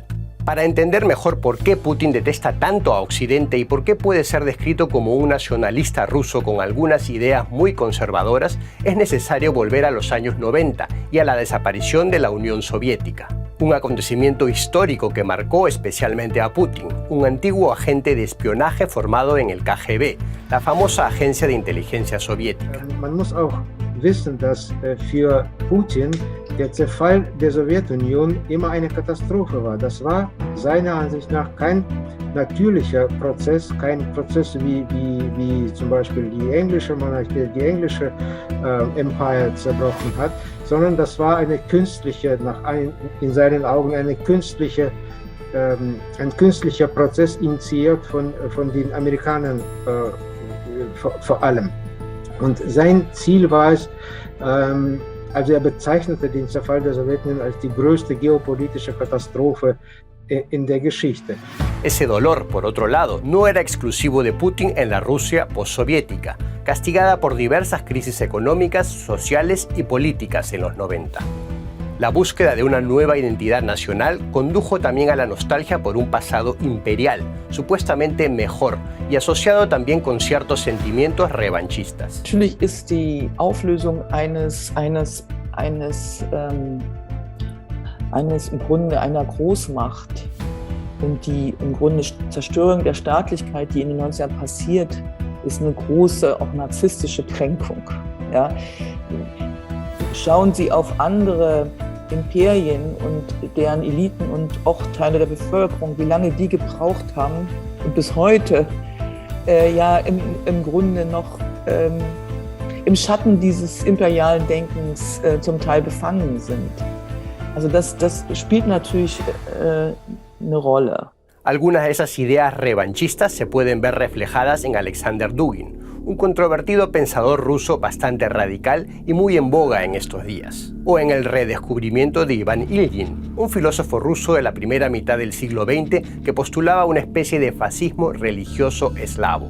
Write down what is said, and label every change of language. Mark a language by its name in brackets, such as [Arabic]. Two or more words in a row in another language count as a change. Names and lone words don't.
[Spanish] Para entender mejor por qué Putin detesta tanto a Occidente y por qué puede ser descrito como un nacionalista ruso con algunas ideas muy conservadoras, es necesario volver a los años 90 y a la desaparición de la Unión Soviética. Un acontecimiento histórico que marcó especialmente a Putin, un antiguo agente de espionaje formado en el KGB, la famosa agencia de inteligencia soviética. [German] Man muss auch wissen, dass für Putin der Zerfall der Sowjetunion immer eine Katastrophe war. Das war seiner Ansicht nach kein natürlicher Prozess, kein Prozess wie zum Beispiel die englische Monarchie, die englische Empire zerbrochen hat, sondern das war eine künstliche, in seinen Augen ein künstlicher Prozess initiiert von den Amerikanern vor allem. Und sein Ziel war es, also er bezeichnete den Zerfall der Sowjetunion als die größte geopolitische Katastrophe en der Geschichte. [Spanish] Ese dolor, por otro lado, no era exclusivo de Putin en la Rusia postsoviética, castigada por diversas crisis económicas, sociales y políticas en los 90. La búsqueda de una nueva identidad nacional condujo también a la nostalgia por un pasado imperial, supuestamente mejor, y asociado también con ciertos sentimientos revanchistas. [German] Natürlich ist die Auflösung eines im Grunde einer Großmacht und die im Grunde Zerstörung der Staatlichkeit, die in den 90ern passiert, ist eine große, auch narzisstische Kränkung. Ja? Schauen Sie auf andere Imperien und deren Eliten und auch Teile der Bevölkerung, wie lange die gebraucht haben und bis heute im Grunde noch im Schatten dieses imperialen Denkens zum Teil befangen sind. Also das spielt natürlich eine Rolle. [Spanish] Algunas de esas ideas revanchistas se pueden ver reflejadas en Alexander Dugin, un controvertido pensador ruso bastante radical y muy en boga en estos días. O en el redescubrimiento de Ivan Ilyin, un filósofo ruso de la primera mitad del siglo XX que postulaba una especie de fascismo religioso eslavo.